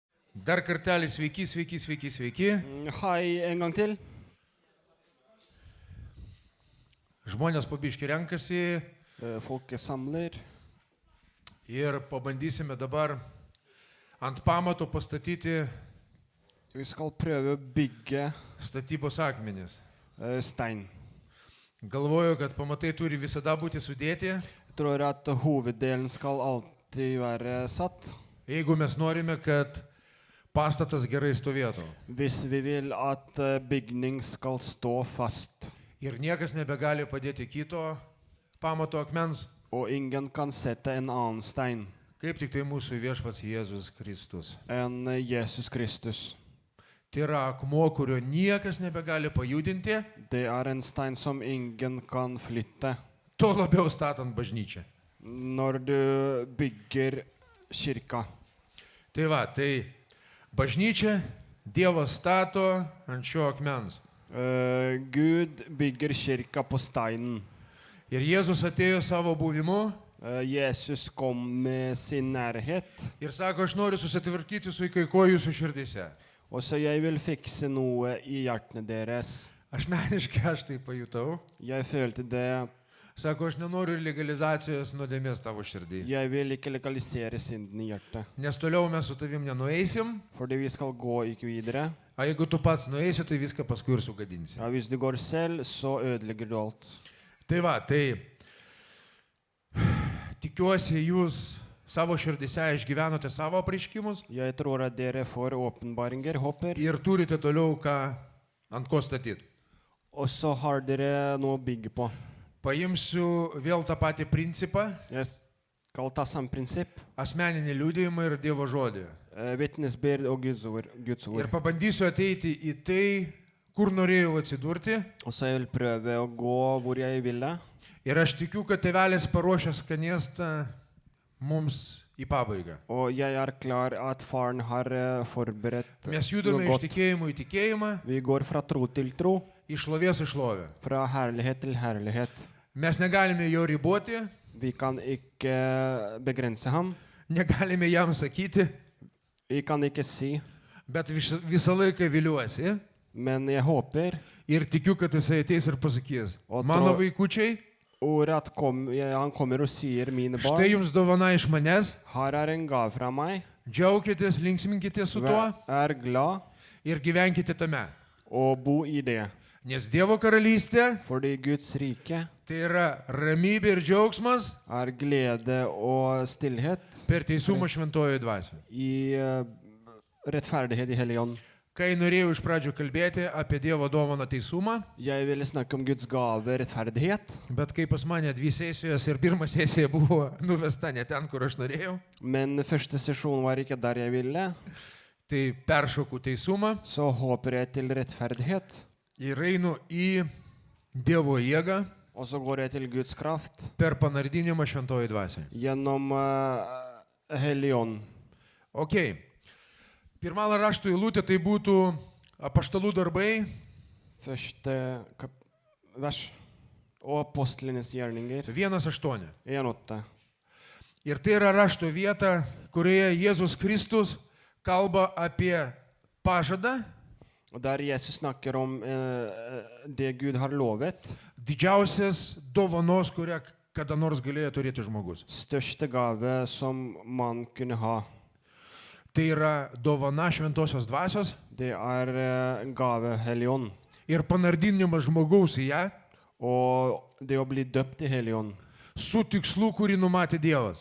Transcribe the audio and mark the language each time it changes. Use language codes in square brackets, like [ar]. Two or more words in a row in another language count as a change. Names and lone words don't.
[lt] Dar kartelį sveiki. [no] Hei en gang til. [lt] Žmonės po biškį renkasi [no] Folket samler. [lt] ir pabandysime dabar ant pamato pastatyti [no] Vi skal prøve å bygge [lt] statybos akmenis. [no] stein. [lt] Galvoju, kad pamatai turi visada būti sudėti, [no] Jeg tror at hoveddelen skal alltid være satt. [lt] jeigu mes norime, kad pastatas gerai stovėtų. [no] Hvis vi vil at bygning skal stå fast. [lt] Ir niekas nebegali padėti kito pamato akmens, [no] Og ingen kan sette en annen stein [lt] kaip tik tai mūsų viešpats Jėzus Kristus. [no] enn Jesus Kristus. [lt] Tai yra akmuo, kurio niekas nebegali pajudinti, [no] Det er en stein som ingen kan flytte. [lt] tuo labiau statant bažnyčią. [no] Når du bygger kirka. [lt] Tai bažnyčia Dievas stato ant šio akmens. [no] Gud bygger kirka på steinen. [lt] Ir Jėzus atėjo savo buvimu [no] Jesus kom med sin nærhet. [lt] ir sako, aš noriu susitvarkyti su kai ko jūsų širdise. [no] Og så jeg vil fikse noe i hjertene deres. [lt] Asmeniškai aš tai pajutau. [no] Jeg følte det. [lt] Sako, aš nenoriu legalizacijos nuodėmės tavo širdį. [no] Jeg vil ikke legalisere synden i hjertet. [lt] Nes toliau mes su tavim nenueisim, [no] Fordi vi skal gå ikke videre. [lt] o jeigu tu pats nueisi, tai viską paskui ir sugadinsi. [no] Ja, hvis du går selv, så ødelegger du alt. [lt] Tai tikiuosi jūs savo širdise išgyvenote savo apreiškimus [no] Jeg tror at dere får åpenbaringer, håper. [lt] ir turite toliau ant ko statyti. [no] Og så har dere noe å bygge på. [lt] Paimsiu vėl tą patį principą, [no] Jeg skal ta samme prinsipp. [lt] asmeninį liudijimą ir Dievo žodį. [no] Vittnesbyrd og Guds [lt] Ir [no] ord. [lt] pabandysiu ateiti į tai, kur norėjau atsidurti. [no] Og så jeg vil prøve å gå hvor jeg ville. [lt] Ir aš tikiu, kad tėvelis paruošė skanėstą mums į pabaigą. [no] Og jeg er klar at faren har forberedt [lt] Mes [no] noe [lt] judame iš [no] godt. [lt] tikėjimo į tikėjimą, [no] Vi går fra tro til tro, [lt] iš šlovės į šlovę. [no] fra herlighet til herlighet. [lt] Mes negalime jo riboti, [no] Vi kan ikke begrense ham. [lt] negalime jam sakyti, [no] Vi kan ikke si, [lt] bet visą laiką viliuosi [no] men jeg håper [lt] ir tikiu, kad jisai ateis ir pasakys, O mano to- vaikučiai, [no] ordet at han kommer og sier, mine [lt] štai [no] barn, [lt] jums dovana iš manęs, [no] her er en gave fra meg. [lt] džiaukitės, linksminkite su tuo [no] Vær glad [lt] ir gyvenkite tame. [no] og bo i det. [lt] Nes Dievo karalystė [no] Fordi Guds rike [lt] tai yra ramybė ir džiaugsmas [no] er glede og stillhet [lt] per teisumą šventojoje dvasioje. [no] i rettferdighet i Hellig Ånd. [lt] Kai norėjau iš pradžių kalbėti apie Dievo dovaną teisumą, [no] Jeg ville snakke om Guds gave, rettferdighet, [lt] bet kai pas mane 2 sesijos ir pirma sesija buvo nuvesta ne ten, kur aš norėjau, [no] men første sesjon var ikke der jeg ville, [lt] tai peršokau teisumą [no] så håper jeg til rettferdighet, [lt] ir einu į Dievo jėgą [no] og så går jeg til Guds kraft [lt] per panardinimą šventojoje dvasioje. [no] gjennom Hellig Ånd. Ok. [lt] Pirma rašto eilutė tai būtų Apaštalų darbai, [no] Første vers. Og apostlenes gjerninger. [lt] 1:8. [no] 1:8. [lt] Ir tai yra rašto vieta, kurioje Jėzus Kristus kalba apie pažadą, [no] Og der Jesus snakker om det Gud har lovet. [lt] didžiausias dovanos, kurią kada nors galėjo turėti žmogus. [no] Største gave som man kunne ha. [lt] Tai yra dovana šventosios dvasios [no] Det er gave Hellig Ånd. [lt] ir panardinimas žmogaus į ją [no] Og det å bli døpt i Hellig Ånd. [lt] su tikslu, kurį numatė Dievas.